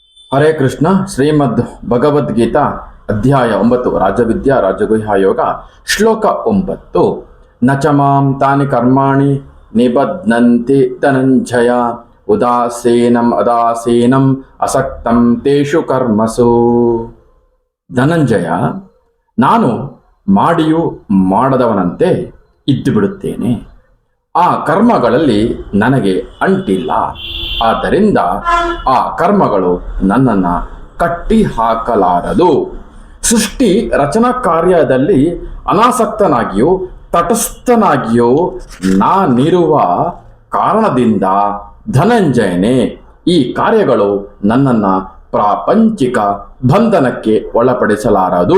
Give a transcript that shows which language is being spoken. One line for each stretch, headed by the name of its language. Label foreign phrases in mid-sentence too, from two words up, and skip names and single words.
Sanskrit: ಹರೇ ಕೃಷ್ಣ.
Kannada: ಶ್ರೀಮದ್ ಭಗವದ್ಗೀತಾ ಅಧ್ಯಾಯ 9 ರಾಜವಿದ್ಯಾ ರಾಜಗುಹ್ಯ ಯೋಗ ಶ್ಲೋಕ 9.
Sanskrit: ನ ಚ ಮಾಂ ತಾನಿ ಕರ್ಮಾಣಿ ನಿಬಧ್ನಂತಿ ಧನಂಜಯ ಉದಾಸೀನಂ ಅಸಕ್ತಂ ತೇಷು ಕರ್ಮಸು.
Kannada: ಧನಂಜಯ, ನಾನು ಮಾಡಿಯೂ ಮಾಡದವನಂತೆ ಇದ್ದು ಬಿಡುತ್ತೇನೆ. ಆ ಕರ್ಮಗಳಲ್ಲಿ ನನಗೆ ಅಂಟಿಲ್ಲ. ಆದ್ದರಿಂದ ಆ ಕರ್ಮಗಳು ನನ್ನನ್ನು ಕಟ್ಟಿ ಹಾಕಲಾರದು. ಸೃಷ್ಟಿ ರಚನಾ ಕಾರ್ಯದಲ್ಲಿ ಅನಾಸಕ್ತನಾಗಿಯೂ ತಟಸ್ಥನಾಗಿಯೂ ನಾನಿರುವ ಕಾರಣದಿಂದ ಧನಂಜಯನೇ, ಈ ಕಾರ್ಯಗಳು ನನ್ನನ್ನು ಪ್ರಾಪಂಚಿಕ ಬಂಧನಕ್ಕೆ ಒಳಪಡಿಸಲಾರದು.